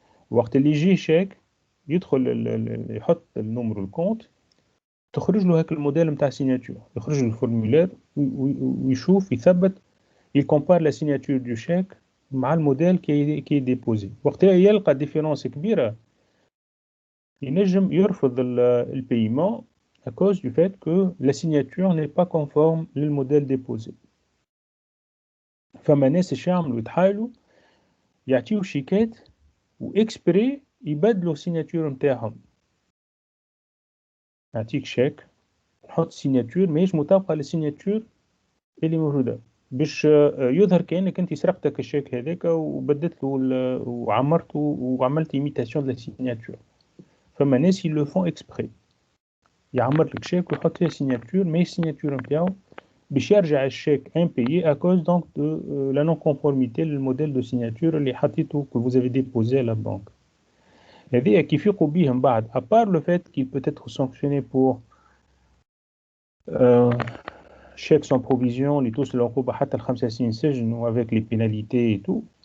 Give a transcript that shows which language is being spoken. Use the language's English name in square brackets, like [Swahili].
[Arabic] وقت اللي يجي شيك يدخل يحط النمر الكونت تخرج له هاك الموديل نتاع سيناتور, يخرج له الفورمولير ويشوف يثبت يكومبار لا سيناتور دو شيك مع الموديل كي ديبوزي. وقتها يلقى ديفيرونس كبيره ينجم يرفض البيمون [French] à cause du fait que la signature n'est pas conforme [Arabic] للموديل ديبوزي. فما ناس اش يعملوا يتحايلوا يعطيو شيكات واكسبري يبدلوا السيناتور نتاعهم. يعطيك شيك نحط سيناتور ماهيش مطابقه للسيناتور اللي موجوده باش يظهر كانك انت سرقتك الشيك هذاك وبدلت له وعمرته وعملت ايميتاسيون دو سيناتور. فما ناس يلو فون اكسبري يعمر لك شيك ويحط فيها سيناتور ماهيش السيناتور نتاعو باش يرجع الشيك امبايي [French] à cause donc de la non conformité [Arabic] للموديل دو سيناتور اللي حطيته [French] que vous avez déposé à la banque. [Arabic] هذه كيف يقوا بيه من بعد [French] à part le fait qu'il peut être sanctionné pour chèque sans provision [Arabic] اللي توصل العقوبة حتى ل5 سنين سجن [French] avec les pénalités et tout.